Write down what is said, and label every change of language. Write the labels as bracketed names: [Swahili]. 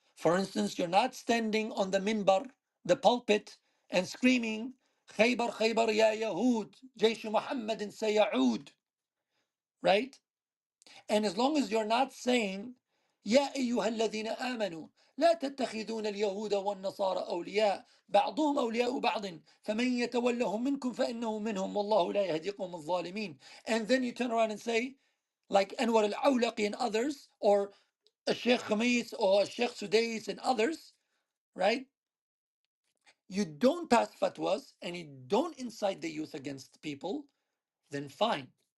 [English] For instance, you're not standing on the minbar, the pulpit, and screaming, [Arabic] Khaybar, Khaybar, ya Yahud, Jaysh Muhammadin sayaud, [English] right? And as long as you're not saying, [Arabic] يا أيها الذين آمنوا لا تتخذون اليهود والنصارى أولياء بعضهم أولياء بعض فمن يتولهم منكم فإنه منهم والله لا يهدي قوم الظالمين. [English] And then you turn around and say, like Anwar al-Awlaqi and others, or Sheikh Khamis or Sheikh Sudais and others, right? You don't pass fatwas and you don't incite the youth against people, then fine.